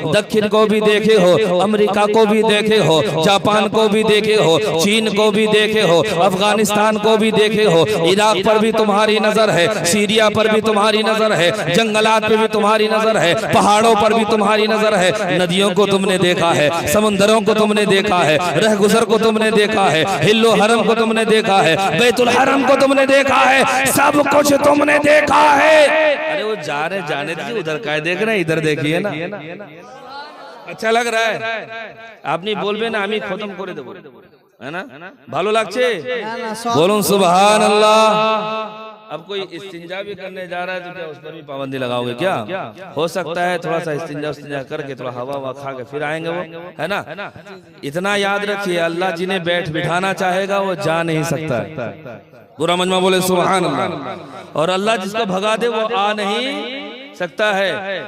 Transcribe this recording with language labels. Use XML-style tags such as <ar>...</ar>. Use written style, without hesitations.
<hi>दक्षिण को भी देखे हो, अमेरिका को भी देखे हो, जापान को भी देखे हो, चीन को भी देखे हो, अफगानिस्तान को भी देखे हो, इराक पर भी तुम्हारी नजर है, सीरिया पर भी तुम्हारी नजर है, जंगलात पे भी तुम्हारी नजर है, पहाड़ों पर भी तुम्हारी नजर है, नदियों को तुमने देखा है, समुद्रों को तुमने देखा है, रह गुजर को तुमने देखा है, हिल्लो हरम को तुमने देखा है, बैतुल हरम को तुमने देखा है, सब कुछ तुमने देखा है। अरे वो जा रहे जाने दीजिए, उधर क्या देख रहे हैं, इधर देखिए ना, अच्छा लग रहा है।</hi> <bn>আপনি বলবেন আমি খতম করে দেব,</bn> <hi>है ना?</hi> <bn>ভালো লাগছে? বলুন সুবহানাল্লাহ।</bn> <hi>अब कोई इस्तिंजा भी करने जा रहा है तो क्या उस पर भी पाबंदी लगाओगे क्या? हो सकता है थोड़ा सा इस्तिंजा करके थोड़ा हवा खा के फिर आएंगे वो, है ना? इतना याद रखिए, अल्लाह जिन्हें बैठ बिठाना चाहेगा वो जा नहीं सकता है। पूरा मजमा बोले सुभान अल्लाह। और अल्लाह जिसको भगा दे वो आ नहीं सकता है।</hi>